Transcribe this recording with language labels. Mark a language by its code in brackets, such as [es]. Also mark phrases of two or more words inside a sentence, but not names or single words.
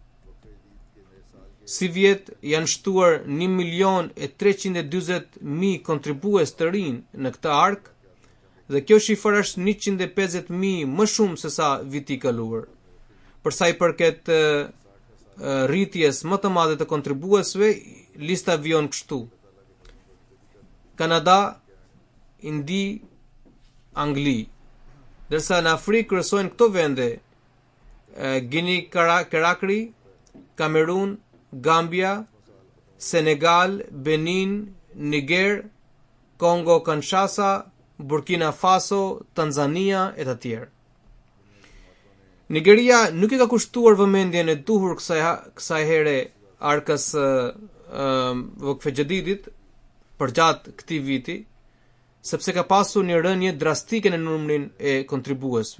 [sq] Si vjet janë shtuar 1.340.000 kontribues të rinj në këtë ark, dhe kjo shifër është 150.000 më shumë se sa viti i kaluar. Për sa i përket rritjes më të madhe të kontribuesve, lista vijon kështu: Kanada, Indi, Angli. Dërsa në Afrikë kryesojnë këto vende: Guinea Conakry, Kamerun, Gambia, Senegal, Benin, Niger, Kongo Kinshasa, Burkina Faso, Tanzania e të tjerë. Nigeria nuk i ka kushtuar vëmendjen e duhur kësaj here arkës Waqf Jadidit përgjatë këtij viti, sepse ka pasur një rënje drastike në numrin e kontribuesve.